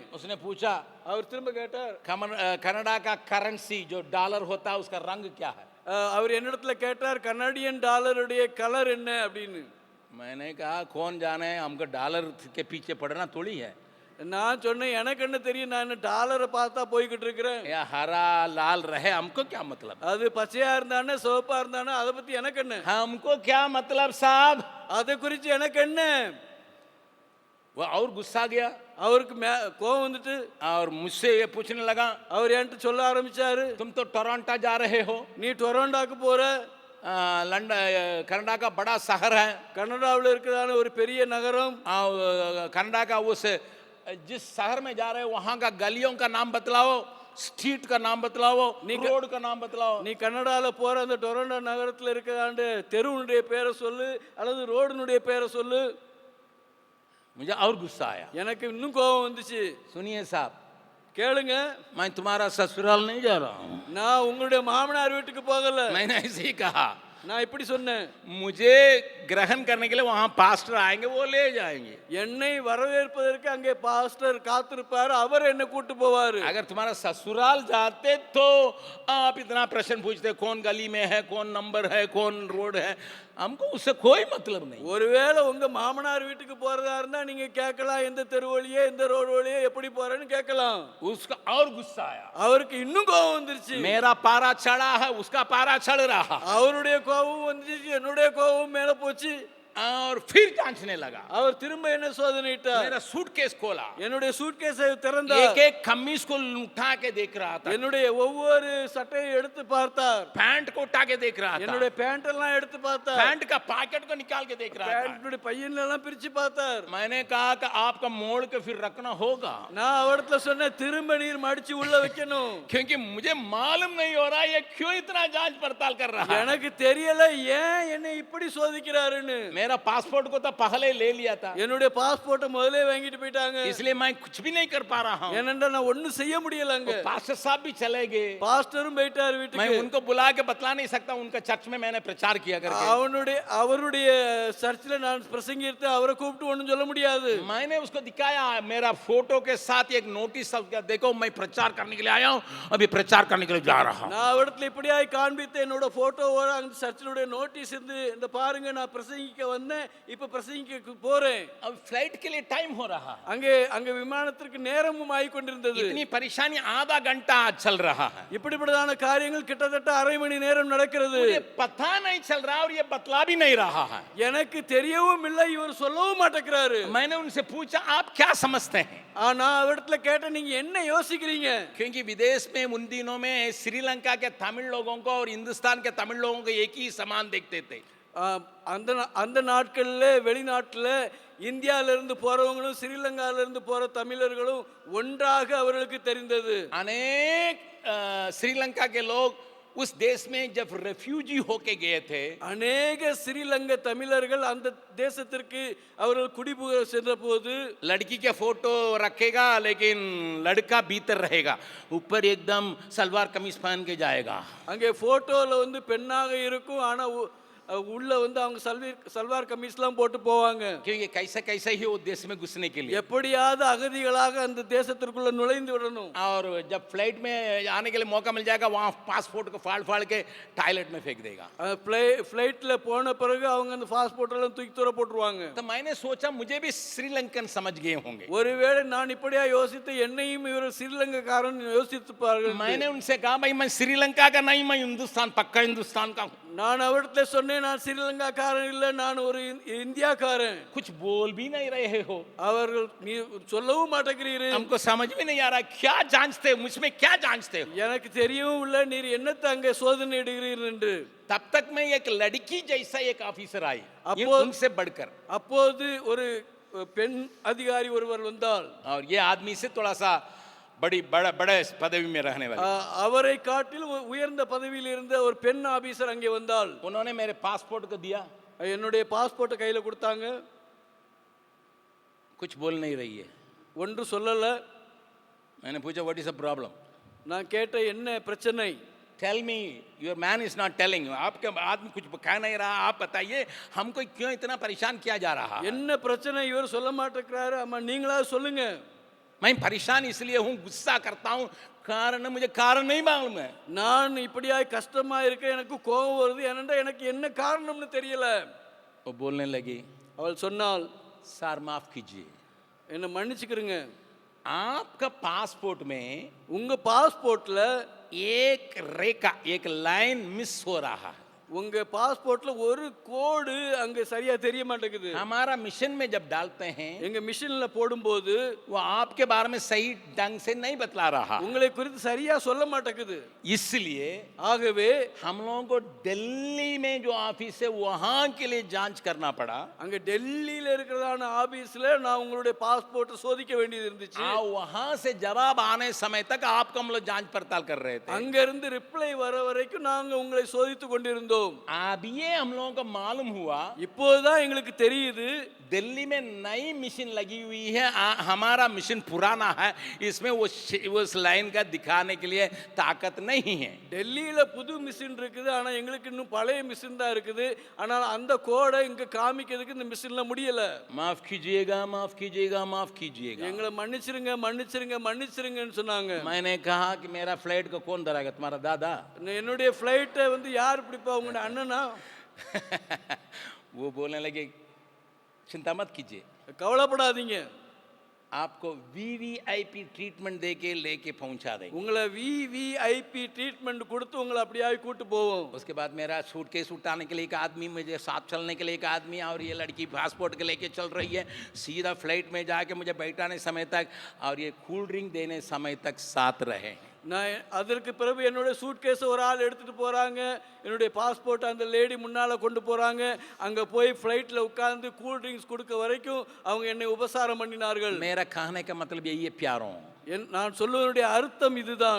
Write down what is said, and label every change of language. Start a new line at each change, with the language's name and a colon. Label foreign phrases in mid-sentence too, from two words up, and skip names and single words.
Hindi: उसने पूछा,
Tamil: அவர் திரும்ப கேட்டார்,
Hindi: कनाडा का करेंसी जो डॉलर होता है उसका रंग क्या है?
Tamil: அவர் என்னிடத்துல கேட்டார், கனடியன் டாலருடைய கலர் என்ன அப்படின்னு.
Hindi: मैंने कहा कौन जाने, हमको डॉलर के पीछे पड़ना थोड़ी है.
Tamil: நான் சொன்னேன், எனக்கு என்ன தெரியும், நான் டாலரை பார்த்தா போய்கிட்டு இருக்கிறேன்.
Hindi: या हरा लाल रहे हमको क्या मतलब?
Tamil: அது பச்சையா இருந்தானே சிவப்பா இருந்தானே அதை பத்தி எனக்கு என்ன?
Hindi: हमको क्या मतलब साहब?
Tamil: அதை குறித்து எனக்கு என்ன?
Hindi: वो और गुस्सा गया.
Tamil: அவருக்கு கோபம் வந்துட்டு
Hindi: और मुझसे ये पूछने लगा,
Tamil: அவர் என்கிட்ட சொல்ல ஆரம்பிச்சாரு,
Hindi: तुम तो टोरंटो जा रहे हो.
Tamil: நீ டொரண்டோக்கு போற.
Hindi: लंदन कनाडा का बड़ा शहर है.
Tamil: கனடாவில் இருக்கிறதான ஒரு பெரிய நகரம்.
Hindi: कनाडा का उस जिस शहर में जा रहे हो वहां का गलियों का नाम बतलाओ, स्ट्रीट का नाम बतलाओ, रोड का नाम बतलाओ.
Tamil: நீ கனடால போற அந்த டொரண்டோ நகரத்தில் இருக்கிற தெருவுடைய பேரை சொல்லு அல்லது ரோடுனுடைய பேரை சொல்லு.
Hindi: मुझे और गुस्सा आया.
Tamil: எனக்கு இன்னும் கோபம் வந்துச்சு.
Hindi: सुनिए साहब,
Tamil: கேளுங்க,
Hindi: मैं तुम्हारा ससुराल नहीं जा रहा हूँ.
Tamil: நான் உங்களுடைய மாமனார் வீட்டுக்கு போகல.
Hindi: मैंने ऐसे ही कहा.
Tamil: நான் இப்படி சொன்னேன்,
Hindi: मुझे ग्रहण करने के लिए वहां पास्टर आएंगे, वो ले जाएंगे।
Tamil: என்னை வரவேற்பதற்கு அங்கே பாஸ்டர் காத்திருப்பார், அவர் என்ன கூட்டு போவாரு.
Hindi: अगर तुम्हारा ससुराल जाते तो आप इतना प्रश्न पूछते कौन गली में है, कौन नंबर है, कौन रोड है, हमको उससे कोई मतलब नहीं।
Tamil: ஒருவேளை உங்க மாமனார் வீட்டுக்கு போறதா இருந்தா நீங்க கேட்கலாம், எந்த தெரு வழியே எந்த ரோடு வழியே எப்படி போறேன்னு கேட்கலாம்.
Hindi: उसका और गुस्सा आया,
Tamil: அவருக்கு இன்னும் கோபம் வந்துருச்சு.
Hindi: मेरा पारा चढ़ा है, उसका पारा चढ़ रहा,
Tamil: அவருடைய கோபம் வந்துருச்சு, என்னுடைய கோபம் மேல போச்சு.
Hindi: और फिर जांचने लगा।
Tamil: அவர் திரும்ப என்ன சோதனையிட்டார்,
Hindi: मेरा सूटकेस खोला,
Tamil: என்னுடைய சூட்கேஸை திறந்தார்,
Hindi: एक एक कमीज को उठा के देख रहा था,
Tamil: என்னுடைய ஒவ்வொரு சட்டையை எடுத்து பார்த்தார்,
Hindi: पैंट को उठा के देख रहा था,
Tamil: என்னுடைய பேண்ட் எல்லாம் எடுத்து பார்த்தார்,
Hindi: पैंट का पॉकेट को निकाल के देख रहा था।
Tamil: பேண்ட்டுடைய பையன்ல எல்லாம் பிரிச்சு பார்த்தார்.
Hindi: मैंने कहा कि आपका मोड़ के फिर रखना होगा,
Tamil: நான் அவர்கிட்ட சொன்னேன், திரும்ப நீர் மடிச்சு உள்ள வைக்கணும்.
Hindi: क्योंकि मुझे मालूम नहीं हो रहा ये क्यों इतना जांच पड़ताल कर रहा है।
Tamil: எனக்கு தெரியல ஏன் என்னை இப்படி சோதிக்கிறாருன்னு.
Hindi: मेरा पासपोर्ट को तो पहले ले लिया था,
Tamil: என்னுடைய பாஸ்போர்ட்டை முதல்ல வாங்கிட்டு போயிட்டாங்க.
Hindi: इसलिए मैं कुछ भी नहीं कर पा रहा हूँ।
Tamil: ஏனென்றா நான் ஒண்ணும் செய்ய முடியலங்க.
Hindi: पास्टर साहब भी चले गए,
Tamil: பாஸ்டரும் போயிட்டார்
Hindi: मैं
Tamil: வீட்டுக்கு.
Hindi: उनको बुला के बतला नहीं सकता, उनका चर्च में मैंने प्रचार किया करके।
Tamil: அவருடைய சர்ச்சில் நான் பிரசங்கித்து அவரை கூப்பிட்டு ஒண்ணும் சொல்ல முடியாது.
Hindi: मैंने उसको दिखाया, मेरा फोटो के साथ एक नोटिस, देखो मैं प्रचार करने के लिए आया हूँ, अभी प्रचार करने के लिए जा रहा हूँ।
Tamil: நான் அவரிடத்துல இப்படியாய் காண்பித்து என்னோட போட்டோவோட அந்த சர்ச்சினுடைய நோட்டீஸ் இருந்து, இந்த பாருங்க நான் பிரசங்கிக்க வந்தேன், இப்ப பிரசங்கிக்க போறேன்.
Hindi: अब फ्लाइट के लिए टाइम हो रहा है,
Tamil: அங்கே விமானத்திற்கு நேரமும் ஆகி கொண்டிருந்தது.
Hindi: इतनी परेशानी आधा घंटा चल रहा है,
Tamil: இப்படிப்பட்டதான காரியங்கள் கிட்டத்தட்ட அரை மணி நேரம் நடக்கிறது.
Hindi: मुझे पता नहीं चल रहा और ये बतला भी नहीं रहा है।
Tamil: எனக்கு தெரியவும் இல்லை, இவர் சொல்லவும் மாட்டேங்கிறாரு.
Hindi: मैंने उनसे पूछा आप क्या समझते हैं,
Tamil: நான் அவரிடத்துல கேட்டேன், நீங்க என்ன யோசிக்கிறீங்க?
Hindi: क्योंकि विदेश में उन दिनों में श्रीलंका के तमिल लोगों को और हिंदुस्तान के तमिल लोगों को एक ही समान देखते थे।
Tamil: அந்த நாட்களில் வெளிநாட்டில் இந்தியாவிலிருந்து போறவங்களும் ஸ்ரீலங்காவிலிருந்து போற தமிழர்களும் ஒன்றாக அவர்களுக்கு தெரிந்தது.
Hindi: अनेक श्रीलंका के लोग उस देश में जब रेफ्यूजी होके गए थे,
Tamil: அநேக ஸ்ரீலங்கா தமிழர்கள் அந்த தேசத்திற்கு அவர்கள் குடிபுக சென்ற போது,
Hindi: लड़की के फोटो रखेगा लेकिन लड़का भीतर रहेगा, ऊपर एकदम सलवार कमीज पहन के जाएगा।
Tamil: அங்கே போட்டோல வந்து பெண்ணாக இருக்கும், ஆனா உள்ள வந்து அவங்க சல்வார் கமீஸ்லாம் போட்டு போவாங்க.
Hindi: क्योंकि कैसे कैसे ही वो देश में घुसने के लिए,
Tamil: எப்படியாவது அகதிகளாக அந்த தேசத்திற்குள்ள நுழைந்து விடணும்.
Hindi: और जब फ्लाइट में आने के लिए मौका मिल जाएगा वहाँ पासपोर्ट को फाड़ फाड़ के टॉयलेट में फेंक देगा।
Tamil: ஃப்ளைட்ல போன பிறகு அவங்க அந்த பாஸ்போர்ட் எல்லாம் தூக்கி தூர போட்டுருவாங்க.
Hindi: तो मैंने सोचा मुझे भी श्रीलंकन समझ गए होंगे,
Tamil: ஒருவேளை நான் இப்படியா யோசித்து என்னையும் இவர் ஸ்ரீலங்காக்காரன் யோசித்துப்பார்கள்.
Hindi: मैंने उनसे कहा भाई मैं श्रीलंका का नहीं, मैं हिंदुस्तान, पक्का हिंदुस्तान का हूँ।
Tamil: நான் அவர்கிட்ட சொன்னேன், நான் ஸ்ரீலங்காக்காரன் இல்ல, நான் ஒரு இந்தியாக்காரன்.
Hindi: कुछ बोल भी नहीं रहे हो,
Tamil: அவர்கள் நீ சொல்லவும் மாட்டேங்கிறீர்கள்,
Hindi: हमको समझ में नहीं आ रहा क्या जांचते हो, मुझमें क्या जांचते हो।
Tamil: எனக்கு தெரியவும் இல்லை நீர் என்னத்தை அங்கே சோதனை இடுகிறீர்கள் என்று.
Hindi: तब तक में एक लड़की जैसा एक ऑफिसर आई, उनसे बढ़कर,
Tamil: அப்போது ஒரு பெண் அதிகாரி ஒருவர் வந்தால்,
Hindi: और ये आदमी से थोड़ा सा बड़े पदवी में रहने वाले,
Tamil: அவரை காட்டிலும் உயர்ந்த பதவியில் இருந்த ஒரு பெண் ஆபீசர் அங்கே வந்தால்,
Hindi: उन्होंने मेरे पासपोर्ट को दिया,
Tamil: என்னுடைய பாஸ்போர்ட்டை கையில கொடுத்தாங்க.
Hindi: कुछ बोल नहीं रही है,
Tamil: ஒன்று சொல்லல.
Hindi: मैंने पूछा
English: What is the problem,
Tamil: நான் கேட்ட என்ன பிரச்சனை?
English: Tell me, your man is not telling,
Hindi: आपके आदमी कुछ कह नहीं रहा, आप बताइए हमको क्यों इतना परेशान किया जा रहा है।
Tamil: என்ன பிரச்சனை இவர் சொல்ல மாட்டேங்கிறாரு, அம்மா நீங்களா சொல்லுங்க.
Hindi: मैं परेशान इसलिए हूँ, गुस्सा करता हूँ, कारण मुझे कारण नहीं मालूम है।
Tamil: நான் இப்படியாய் கஷ்டமா இருக்க, எனக்கு கோபம் வருது, ஏனென்றா எனக்கு என்ன காரணம்னு தெரியல.
Hindi: वो बोलने लगी,
Tamil: அவள் சொன்னாள்,
Hindi: सर माफ कीजिए,
Tamil: என்ன மன்னிச்சுக்கிறீங்க,
Hindi: आपका पासपोर्ट में
Tamil: உங்க பாஸ்போர்ட்ல
Hindi: एक रेखा, एक लाइन मिस हो रहा है,
Tamil: உங்க பாஸ்போர்ட்ல ஒரு கோடு அங்க சரியா தெரிய மாட்டேங்குது.
Hindi: हमारा मिशन में जब डालते हैं
Tamil: எங்க மிஷின்ல போடும்போது
Hindi: वो आपके बारे में सही ढंग से नहीं बतला रहा,
Tamil: உங்களை குறித்து சரியா சொல்ல மாட்டேங்குது.
Hindi: इसलिए
Tamil: ஆகவே
Hindi: हम लोगों को दिल्ली में जो ऑफिस है वहां के लिए जांच करना पड़ा।
Tamil: அங்க டெல்லியில இருக்கிறதான ஆபீஸ்ல நான் உங்களுடைய பாஸ்போர்ட் சோதிக்க வேண்டியது இருந்துச்சு.
Hindi: वहां से जवाब आने समय तक आपको हम लोग जांच पड़ताल कर रहे थे।
Tamil: அங்க இருந்து ரிப்ளை வர வரைக்கும் நாங்க உங்களை சோதித்து கொண்டிருந்தோம். இருந்தோம்.
Hindi: अब ये हम लोगों को मालूम हुआ
Tamil: இப்போதுதான் எங்களுக்கு தெரியுது
Hindi: दिल्ली में नई मशीन लगी हुई है। हमारा मशीन पुराना है, इसमें उस लाइन का दिखाने के लिए ताकत नहीं है।
Tamil: டெல்லியில புது மிஷின் இருக்குது, ஆனா எங்களுக்கு இன்னும் பழைய மிஷின் தான் இருக்குது. ஆனால் அந்த கோடை இங்க காமிக்கிறதுக்கு இந்த மிஷின்ல முடியல.
Hindi: माफ कीजिएगा, माफ कीजिएगा, माफ कीजिएगा।
Tamil: எங்களை மன்னிச்சிருங்க மன்னிச்சிருங்க மன்னிச்சிருங்கன்னு சொன்னாங்க.
Hindi: मैंने कहा कि मेरा फ्लाइट को कौन धराएगा, तुम्हारा दादा?
Tamil: என்னுடைய ஃப்ளைட்டை வந்து யார் பிடிப்பா, உங்க அண்ணனா?
Hindi: वो बोलने लगे चिंता मत कीजिए,
Tamil: கவலைப்படாதீங்க,
Hindi: आपको
English: VVIP treatment
Hindi: देके लेके पहुंचा देंगे।
Tamil: உங்களை
English: VVIP treatment
Tamil: கொடுத்து உங்களை அப்படியே கூட்டு போவோம்.
Hindi: उसके बाद मेरा सूटकेस उठाने के लिए एक आदमी, मुझे साथ चलने के लिए एक आदमी, और ये लड़की पासपोर्ट के लेके चल रही है। सीधा फ्लाइट में जाके मुझे बैठाने समय तक और ये
English: cool drink
Hindi: देने समय तक साथ रहे।
Tamil: நான் அதற்கு பிறகு என்னுடைய சூட்கேஸை ஒரு ஆள் எடுத்துட்டு போறாங்க, என்னுடைய பாஸ்போர்ட் அந்த லேடி முன்னால கொண்டு போறாங்க. அங்க போய் ஃப்ளைட்ல உட்கார்ந்து
English: cool drinks
Tamil: கொடுக்க வரைக்கும் அவங்க என்னை உபசாரம் பண்ணினார்கள்.
Hindi: मेरा कहने का मतलब यही है प्यारों,
Tamil: நான் சொல்லுவதனுடைய அர்த்தம் இதுதான்.